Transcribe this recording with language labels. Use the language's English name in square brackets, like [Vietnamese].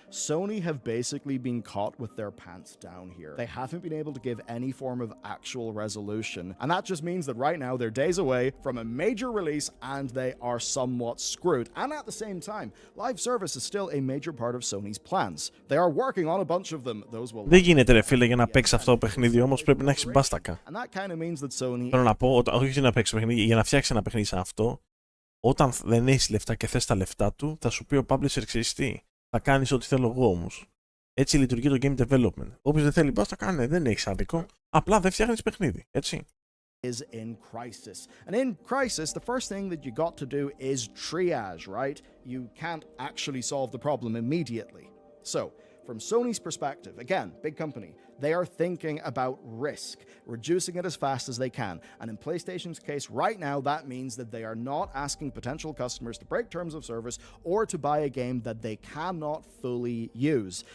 [English] Sony have basically been caught with their pants down here. They haven't been able to give any form of actual resolution. And that just means that right now they're days away from a major release and they are somewhat screwed. And at the same time, live service is still a major part of Sony's plans. They are working on a bunch of them. Those will... [Greek] Δεν γίνεται ρε φίλε για να παίξεις αυτό το παιχνίδι, όμως πρέπει να έχεις μπάστακα. [English] And that kind of means that Sony... [Greek] Θέλω να πω, όχι να παίξεις παιχνίδι, για να φτιάξεις ένα παιχνίδι σαν αυτό, όταν δεν έχεις λεφτά και θες τα λεφτά του, θα σου πει ο publisher, ξέρεις τι, θα κάνεις ό,τι θέλω εγώ όμως. Έτσι λειτουργεί το game development. Όποιος δεν θέλει μπας, τα κάνει, δεν έχεις άδικο. Απλά δεν φτιάχνεις παιχνίδι, έτσι. [English] Is in crisis. And in crisis, the first thing that you got to do is triage, right? You can't actually solve the problem immediately. So, from Sony's perspective, again, big company, they are thinking about risk, reducing it as fast as they can. And in PlayStation's case, right now, that means that they are not asking potential customers to break terms of service or to buy a game that they cannot fully use.